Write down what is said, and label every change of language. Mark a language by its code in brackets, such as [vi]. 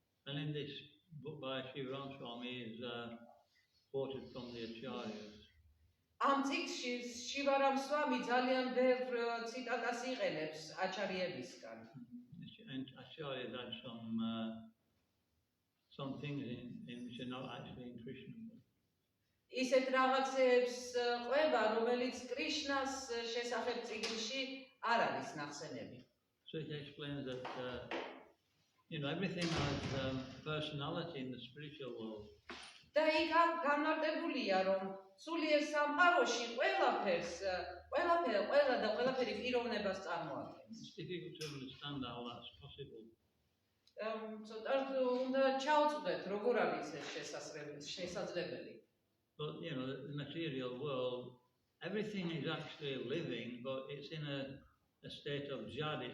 [en] And in this book by Shivaram Swami is quoted from the Acharyas. [ka] ამ წიგნში შივარამ სვამი ძალიან ბევრ ციტატას იყენებს აჩარიებისგან. [en] And Acharyas had some things in which are not actually in Krishna. [ka] ისეთ რაღაცებს ყვება, რომელიც კრიშნას შესახებ წიგნში არ არის ნახსენები. [en] So it explains that everything has personality in the spiritual world. [ka] და იქ განმარტებულია, რომ სულიერ სამყაროში ყველაფერი პიროვნებას წარმოადგენს. [en] It's difficult to understand how that's possible. [ka] ცოტა უნდა ჩავწვდეთ, როგორ არის ეს შესაძლებელი. [en] But the material world, everything is actually living, but it's in a state of jad.